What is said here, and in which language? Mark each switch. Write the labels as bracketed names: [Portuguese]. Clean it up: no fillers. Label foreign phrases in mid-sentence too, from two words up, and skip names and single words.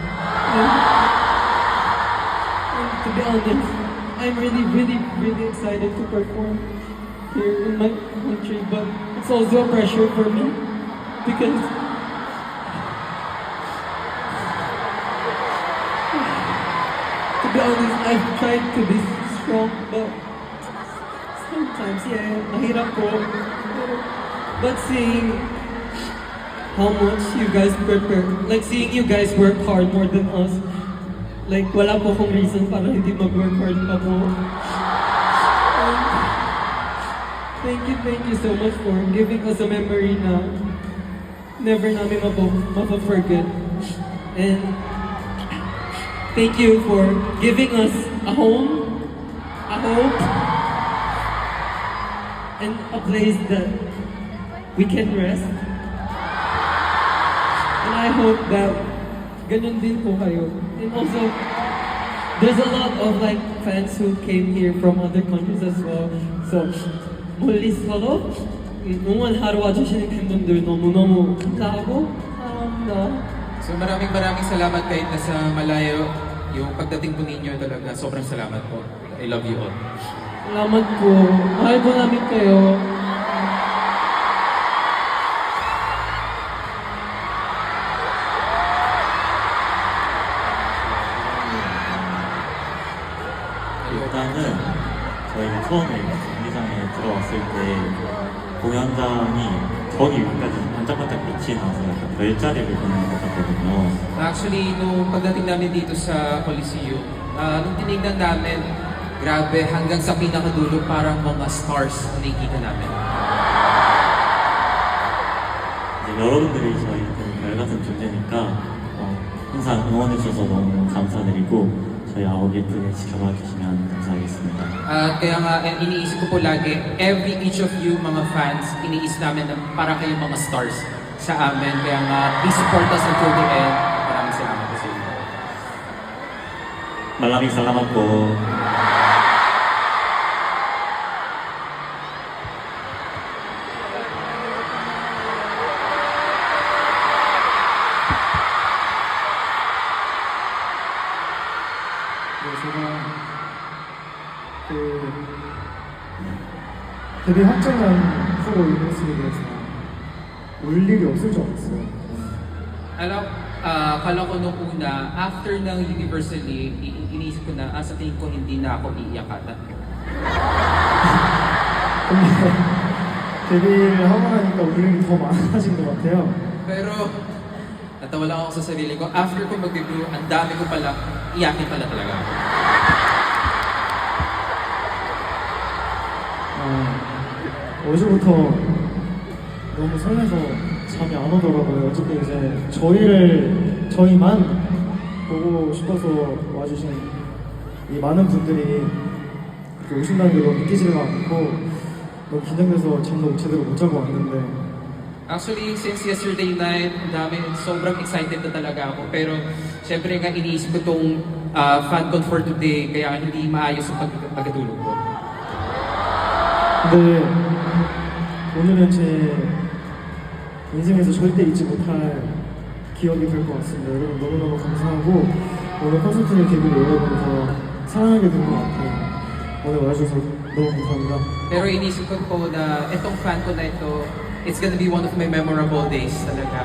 [English] And to be honest, I'm really excited to perform here in my country, but it's also a pressure for me because to be honest, I've tried to be strong, but sometimes, [Filipino] mahirap po. [English] But seeing how much you guys prepare, like seeing you guys work hard more than us, like [Filipino] wala po akong reason para hindi mag-work hard pa po. [English] Thank you so much for giving us a memory [Filipino] na never namin mapaforget. [English] And thank you for giving us a home, a hope, and a place that we can rest. And I hope that [Filipino] ganun din po kayo. [English] And also, there's a lot of like fans who came here from other countries as well. So, [Korean] 멀리서도 응원 하러 와주시는 팬분들 너무너무 감사하고 사랑합니다. [Filipino] So maraming salamat kahit nasa malayo. Yung pagdating po ninyo talaga, sobrang salamat po. [English] I love you all. [Filipino] Salamat po. Mahal po namin kayo. [Korean] 일단은 저희가 처음에 경기장에 들어왔을 때 공연장이 저기 위까지 반짝반짝 빛이 나서 약간 별자리를 보는 것 같거든요. [Filipino] Actually, nung pagdating namin dito sa Coliseum, nung tinignan namin, grabe, hanggang sa pinakadulo parang mga stars na nakikita namin. [Korean] 이제 여러분들이 저희한테는 별 같은 존재니까 항상 응원해주셔서 너무 감사드리고 저희 아홉 예쁘게 지켜봐 주시면 감사하겠습니다. [Filipino] At kaya nga, iniisip ko po lagi, [English] each of you [Filipino] mga fans, iniisip namin na para kayong mga stars sa amin. Kaya nga, [English] please support us until the end. [Filipino] Maraming salamat po sa inyo. Maraming salamat po. [Korean] 제가 데뷔 확정한 후보 유니버스에 대해서 올 일이 없을 줄 알았어요. [Filipino] Akala ko nung una, after ng Universally, iniisip ko na, sa tingin ko hindi na ako iiyak ata. [Korean] 근데 데뷔를 하고 나니까 올 일이 더 많아진 것 같아요. [Filipino] Pero, natawa lang ako sa sarili ko. After ko mag-debut, ang dami ko pala, iyakin pala talaga. [Korean] 어제부터 너무 설레서 잠이 안 오더라고요. 어저께 이제 저희만 보고 싶어서 와주신 이 많은 분들이 이렇게 오신다는 게 너무 믿기지가 않고 너무 긴장돼서 잠도 제대로 못 자고 왔는데 [English] Actually, since yesterday night, [Filipino] sobrang excited na talaga ako. Pero, syempre nga iniisip ko tong FanCon [English] for today, [Filipino] kaya hindi maayos ang pagkatulog ko. [Korean] 근데 오늘은 제 인생에서 절대 잊지 못할 기억이 될 것 같습니다. 여러분 너무너무 감사하고 오늘 콘서트를 계기로 여러분을 사랑하게 된 것 같아요. 오늘 와주셔서 너무 감사합니다. [Filipino] Pero iniisip ko po na itong FanCon na ito, [English] it's gonna be one of my memorable days talaga.